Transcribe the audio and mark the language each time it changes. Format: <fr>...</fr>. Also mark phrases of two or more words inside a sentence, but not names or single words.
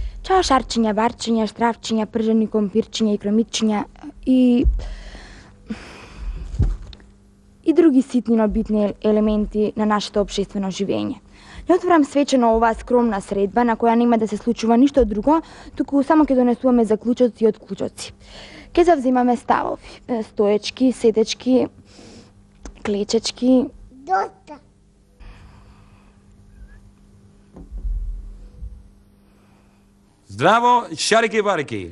<mk>Како шарчиња, барчиња, штравчиња, пржени компирчиња и крамичиња и други ситни, но битни елементи на našето обществено живење. Не отворам свечено оваа скромна средба на која нема да се случува ништо друго, туку само ќе донесуваме заклучоци од клучоци. Ке завземаме ставови, стоечки, седечки, клечечки. Доста. Здраво, шарики-барики.</mk>